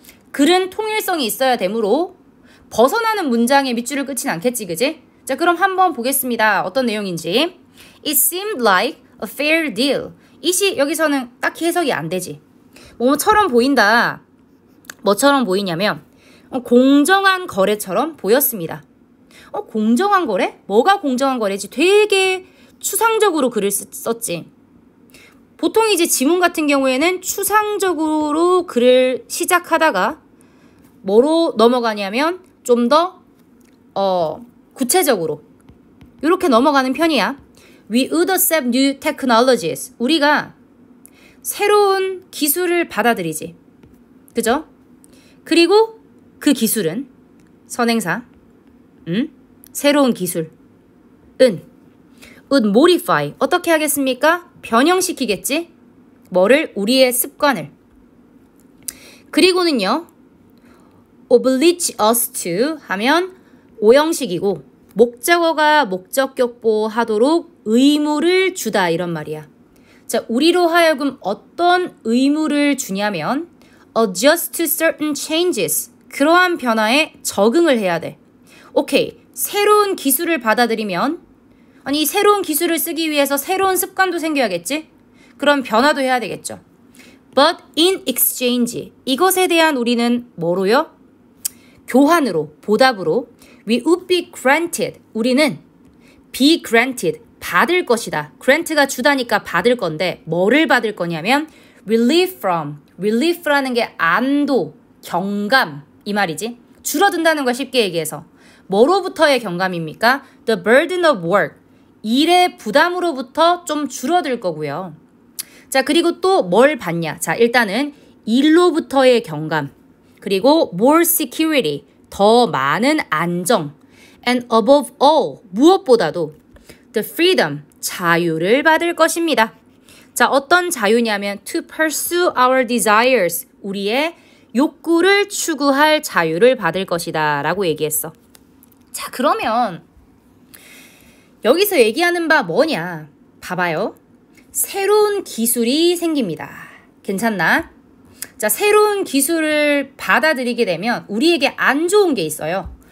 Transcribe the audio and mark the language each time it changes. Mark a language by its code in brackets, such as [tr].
[ko] 글은 통일성이 있어야 되므로 벗어나는 문장에 밑줄을 긋진 않겠지, 그지? 자, 그럼 한번 보겠습니다. 어떤 내용인지. [en] It seemed like a fair deal. [ko] 이시 여기서는 딱히 해석이 안 되지. 뭐처럼 보인다. 뭐처럼 보이냐면 공정한 거래처럼 보였습니다. 공정한 거래? 뭐가 공정한 거래지? 되게 추상적으로 글을 썼지. 보통 이제 지문 같은 경우에는 추상적으로 글을 시작하다가 뭐로 넘어가냐면 좀 더 구체적으로 이렇게 넘어가는 편이야. [en] We would accept new technologies. [ko] 우리가 새로운 기술을 받아들이지. 그죠? 그리고 그 기술은 선행사 새로운 기술은 [en] would modify. [ko] 어떻게 하겠습니까? 변형시키겠지? 뭐를? 우리의 습관을. 그리고는요. oblige us to 하면 오형식이고 목적어가 목적 격보하도록 의무를 주다 이런 말이야. 자, 우리로 하여금 어떤 의무를 주냐면 [en] adjust to certain changes. [ko] 그러한 변화에 적응을 해야 돼. 오케이. 새로운 기술을 받아들이면 아니 새로운 기술을 쓰기 위해서 새로운 습관도 생겨야겠지? 그럼 변화도 해야 되겠죠. [en] But in exchange. [ko] 이것에 대한 우리는 뭐로요? 교환으로, 보답으로 [en] We would be granted. [ko] 우리는 [en] be granted. [ko] 받을 것이다. grant가 주다니까 받을 건데 뭐를 받을 거냐면 [en] relief from. [ko] relief라는 게 안도, 경감 이 말이지. 줄어든다는 걸 쉽게 얘기해서 뭐로부터의 경감입니까? [en] The burden of work. [ko] 일의 부담으로부터 좀 줄어들 거고요. 자, 그리고 또 뭘 받냐? 자, 일단은 일로부터의 경감. 그리고 [en] more security. [ko] 더 많은 안정. [en] And above all. [ko] 무엇보다도 [en] the freedom. [ko] 자유를 받을 것입니다. 자, 어떤 자유냐면 [en] to pursue our desires. [ko] 우리의 욕구를 추구할 자유를 받을 것이다 라고 얘기했어. 자, 그러면 여기서 얘기하는 바 뭐냐? 봐봐요. 새로운 기술이 생깁니다. 괜찮나? 자, 새로운 기술을 받아들이게 되면 우리에게 안 좋은 게 있어요.